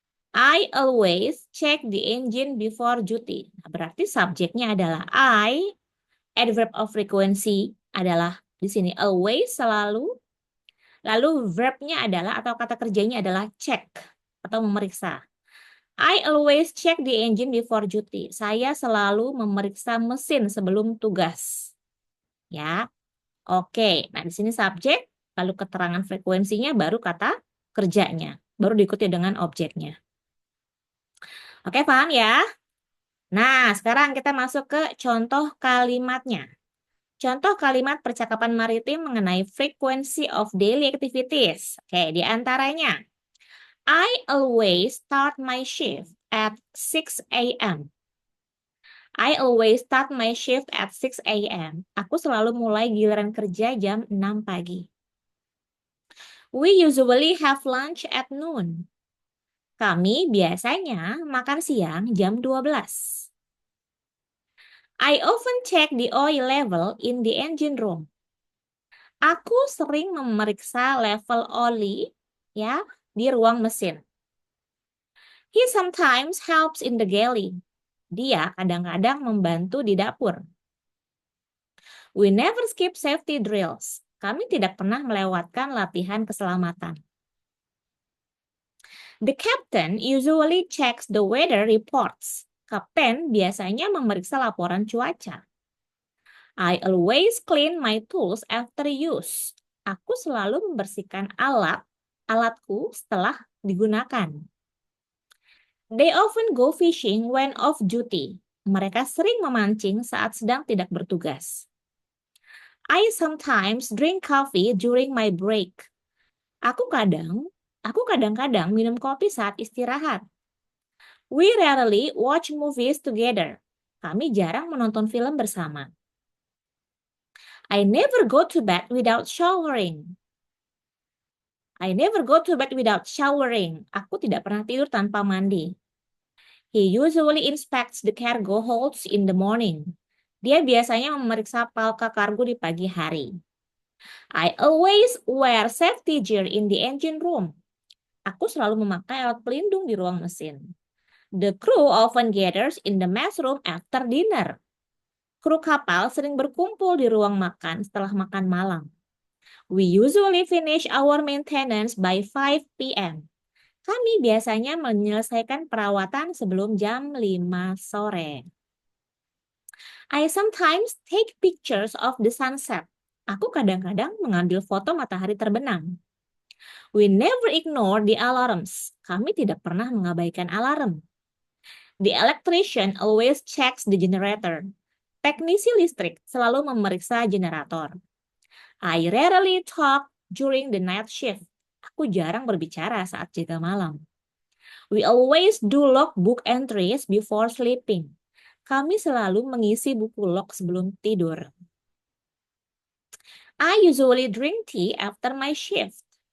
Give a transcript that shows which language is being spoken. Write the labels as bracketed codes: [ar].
[en] I always check the engine before duty. [id] Nah, berarti subjeknya adalah I, adverb of frequency adalah di sini always, selalu. Lalu verbnya adalah atau kata kerjanya adalah check atau memeriksa. [en] I always check the engine before duty. [id] Saya selalu memeriksa mesin sebelum tugas. Ya. Oke. Nah, di sini subjek, lalu keterangan frekuensinya, baru kata kerjanya. Baru diikuti dengan objeknya. Oke, paham ya? Nah, sekarang kita masuk ke contoh kalimatnya. Contoh kalimat percakapan maritim mengenai [en] frequency of daily activities. [id] Oke, di antaranya, [en] I always start my shift at 6 a.m. I always start my shift at 6 a.m. [id] Aku selalu mulai giliran kerja jam 6 pagi. [en] We usually have lunch at noon. [id] Kami biasanya makan siang jam 12. [en] I often check the oil level in the engine room. [id] Aku sering memeriksa level oli ya di ruang mesin. [en] He sometimes helps in the galley. [id] Dia kadang-kadang membantu di dapur. [en] We never skip safety drills. [id] Kami tidak pernah melewatkan latihan keselamatan. [en] The captain usually checks the weather reports. [id] Kapten biasanya memeriksa laporan cuaca. [en] I always clean my tools after use. [id] Aku selalu membersihkan alatku setelah digunakan. [en] They often go fishing when off duty. [id] Mereka sering memancing saat sedang tidak bertugas. [en] I sometimes drink coffee during my break. [id] Aku kadang, aku kadang-kadang minum kopi saat istirahat. [en] We rarely watch movies together. [id] Kami jarang menonton film bersama. [en] I never go to bed without showering. I never go to bed without showering. [id] Aku tidak pernah tidur tanpa mandi. [en] He usually inspects the cargo holds in the morning. [id] Dia biasanya memeriksa palka kargo di pagi hari. [en] I always wear safety gear in the engine room. [id] Aku selalu memakai alat pelindung di ruang mesin. [en] The crew often gathers in the mess room after dinner. [id] Kru kapal sering berkumpul di ruang makan setelah makan malam. [en] We usually finish our maintenance by 5 p.m. [id] Kami biasanya menyelesaikan perawatan sebelum jam 5 sore. [en] I sometimes take pictures of the sunset. [id] Aku kadang-kadang mengambil foto matahari terbenam. [en] We never ignore the alarms. [id] Kami tidak pernah mengabaikan alarm. [en] The electrician always checks the generator. [id] Teknisi listrik selalu memeriksa generator. [en] I rarely talk during the night shift. [id] Aku jarang berbicara saat jaga malam. [en] We always do logbook entries before sleeping. [id] Kami selalu mengisi buku log sebelum tidur. [en] I usually drink tea after my shift.